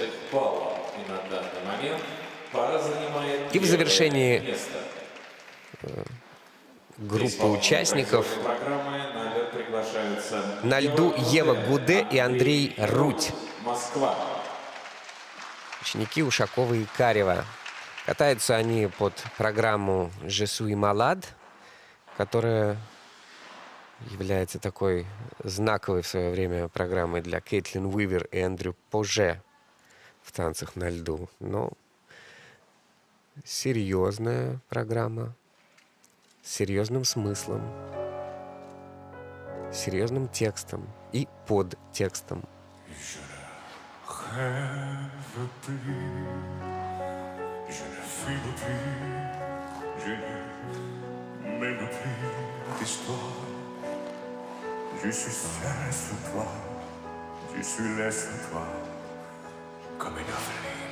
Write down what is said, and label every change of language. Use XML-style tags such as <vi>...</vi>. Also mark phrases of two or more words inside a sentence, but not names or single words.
<ru>И в завершении группы участников на льду Ева Гуде и Андрей Рудь. Ученики Ушакова и Карева. Катаются они под программу «Je suis malade», которая является такой знаковой в свое время программой для Кейтлин Уивер и Эндрю Поже в танцах на льду. Но серьезная программа с серьезным смыслом, серьезным текстом и подтекстом.</ru> <fr>Je suis seul sous toi, je suis laissé sous toi, comme une orpheline.</fr>